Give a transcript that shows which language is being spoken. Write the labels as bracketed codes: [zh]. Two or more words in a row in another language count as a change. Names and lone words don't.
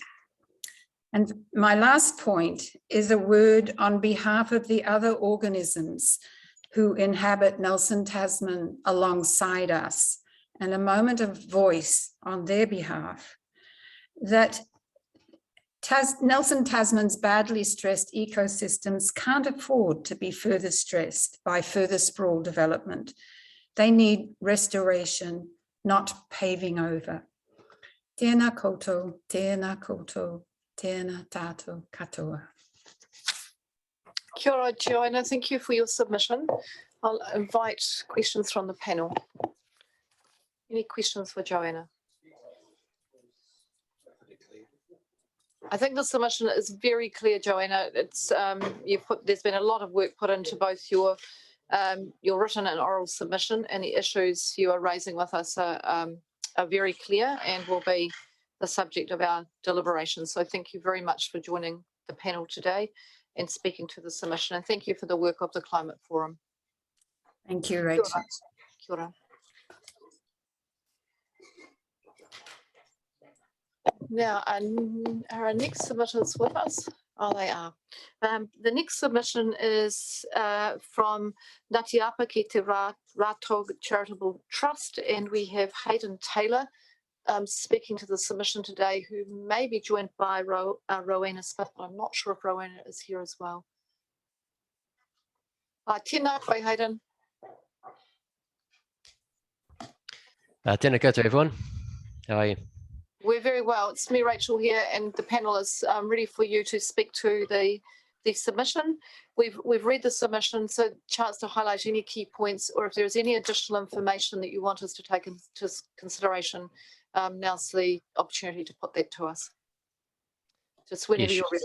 [en] And my last point is a word on behalf of the other organisms who inhabit Nelson Tasman alongside us, and a moment of voice on their behalf, that Nelson Tasman's badly stressed ecosystems can't afford to be further stressed by further sprawl development. They need restoration, not paving over. [mi] Tēnā koutou, tēnā koutou, tēnā tātou katoa. Kia ora, Joanna. [en] Thank you for your submission. I'll invite questions from the panel. Any questions for Joanna? I think the submission is very clear, Joanna. It's there's been a lot of work put into both your written and oral submission, and the issues you are raising with us are very clear and will be the subject of our deliberations. So thank you very much for joining the panel today and speaking to the submission, and thank you for the work of the Climate Forum. Thank you, Rachel. [mi] Kia ora. [en] Now, are our next submitters with us? Oh, they are. The next submission is from Ngatiapa Ki Te Rātog Charitable Trust, and we have Hayden Taylor speaking to the submission today, who may be joined by Rowena Smith, but I'm not sure if Rowena is here as well. [mi] Tēnā koe, Hayden. Tēnā koutou, [en] everyone. How are you? We're very well. It's me, Rachel, here, and the panel is ready for you to speak to the submission. We've read the submission, so chance to highlight any key points, or if there's any additional information that you want us to take into consideration, now's the opportunity to put that to us. Just whenever you're ready.